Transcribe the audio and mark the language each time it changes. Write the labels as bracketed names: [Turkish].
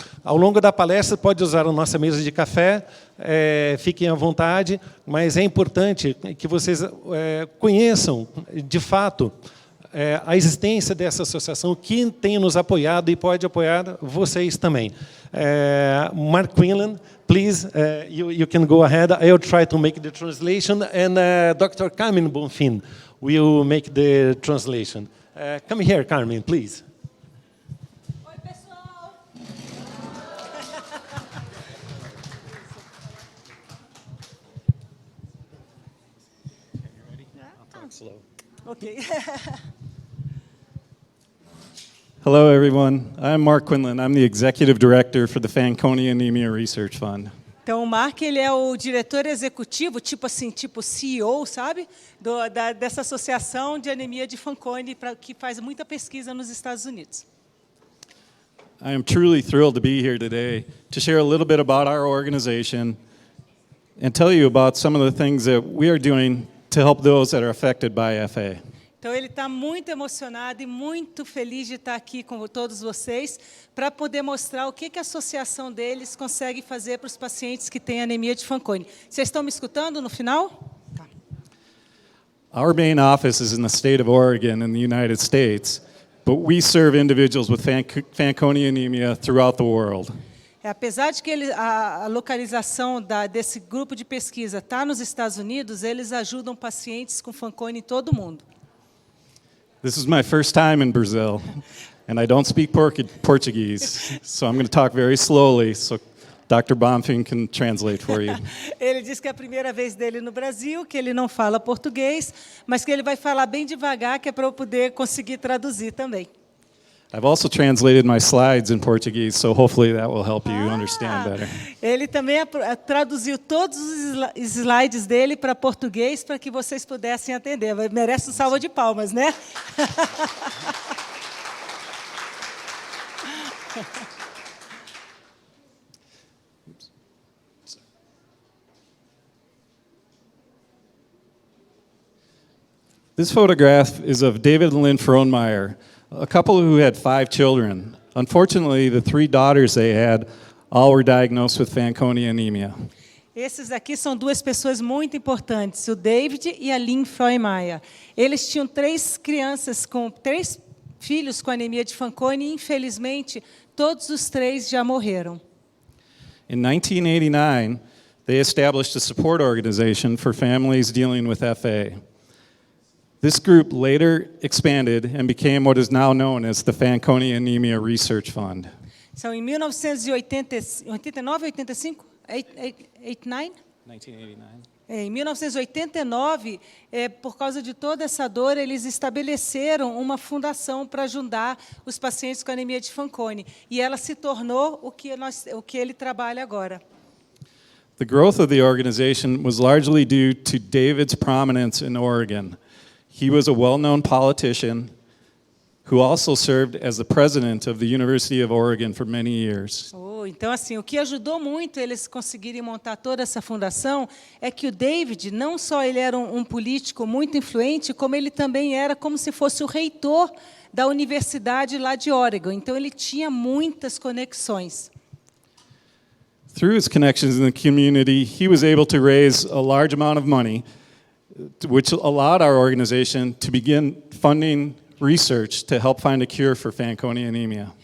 [Portuguese] Ao longo da palestra, pode usar a nossa mesa de café, fiquem à vontade, mas é importante que vocês conheçam, de fato, a existência dessa associação, que tem nos apoiado e pode apoiar vocês também. [English] Mark Quinlan, please, you can go ahead. I'll try to make the translation, and Dr. Carmen Bonfim will make the translation. Come here, Carmen, please. [Portuguese] Oi, pessoal. [English] I'll talk slow. Okay. Hello, everyone. I'm Mark Quinlan. I'm the Executive Director for the Fanconi Anemia Research Fund. [Portuguese] Então, o Mark, ele é o diretor executivo, tipo CEO, sabe? Dessa associação de anemia de Fanconi, que faz muita pesquisa nos Estados Unidos. [English] I am truly thrilled to be here today to share a little bit about our organization and tell you about some of the things that we are doing to help those that are affected by FA. [Portuguese] Então, ele está muito emocionado e muito feliz de estar aqui com todos vocês para poder mostrar o que a associação deles consegue fazer para os pacientes que têm anemia de Fanconi. Vocês estão me escutando no final? Tá. [English] Our main office is in the state of Oregon in the United States, but we serve individuals with Fanconi anemia throughout the world. [Portuguese] Apesar de que a localização desse grupo de pesquisa está nos Estados Unidos, eles ajudam pacientes com Fanconi em todo o mundo. [English] This is my first time in Brazil, and I don't speak Portuguese, so I'm going to talk very slowly so Dr. Bonfim can translate for you. [Portuguese] Ele diz que é a primeira vez dele no Brasil, que ele não fala português, mas que ele vai falar bem devagar, que é para eu poder conseguir traduzir também. [English] I've also translated my slides in Portuguese, so hopefully that will help you understand better. [Portuguese] Ele também traduziu todos os slides dele para português para que vocês pudessem entender. Merece um salva de palmas, né? [English] This photograph is of David and Lynn Frohnmeyer, a couple who had 5 children. Unfortunately, the 3 daughters they had all were diagnosed with Fanconi anemia. [Portuguese] Esses aqui são 2 pessoas muito importantes, o David e a Lynn Frohnmeyer. Eles tinham 3 crianças, 3 filhos com anemia de Fanconi e, infelizmente, todos os 3 já morreram. [English] In 1989, they established a support organization for families dealing with FA. This group later expanded and became what is now known as the Fanconi Anemia Research Fund. [Portuguese] São em 1989, 85, 89? 1989. Em 1989, por causa de toda essa dor, eles estabeleceram uma fundação para ajudar os pacientes com anemia de Fanconi. E ela se tornou o que ele trabalha agora. [English] The growth of the organization was largely due to David's prominence in Oregon. He was a well-known politician who also served as the president of the University of Oregon for many years. [Portuguese] Então, assim, o que ajudou muito eles conseguirem montar toda essa fundação é que o David, não só ele era um político muito influente, como ele também era como se fosse o reitor da universidade lá de Oregon. Então, ele tinha muitas conexões. [English] Through his connections in the community, he was able to raise a large amount of money, which allowed our organization to begin funding research to help find a cure for Fanconi anemia.